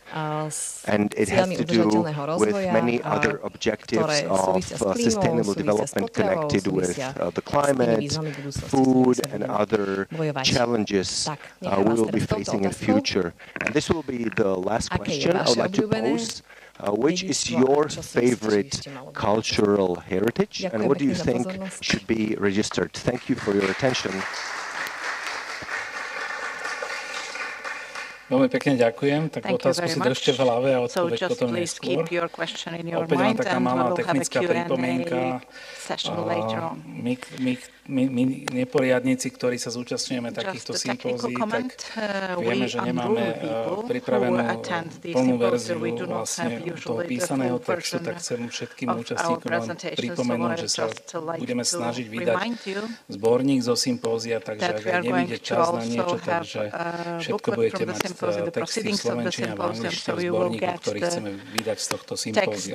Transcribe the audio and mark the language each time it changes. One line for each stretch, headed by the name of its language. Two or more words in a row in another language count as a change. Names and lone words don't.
English: And it has to do with many other objectives of sustainable development connected with the climate, food, and other challenges we will be facing in the future. And this will be the last question I would like to pose. Which is your favorite cultural heritage, and what do you think should be registered? Thank you for your attention.
Slovak: Veľmi pekne ďakujem. Tak otázku si držte v hlave a odpoveď potom neskôr. Opäť vám taká malá technická pripomienka. My neporiadníci, ktorí sa zúčastňujeme takýchto sympózií, tak vieme, že nemáme pripravenú plnú verziu vlastne toho písaného textu, tak chcem všetkým účastníkom len pripomenúť, že sa budeme snažiť vydať zborník zo sympózia, takže ak aj nevyjde čas na niečo, takže všetko budete mať texty v slovenčine a v angličtine v zborníku, ktorý chceme vydať z tohto sympózia.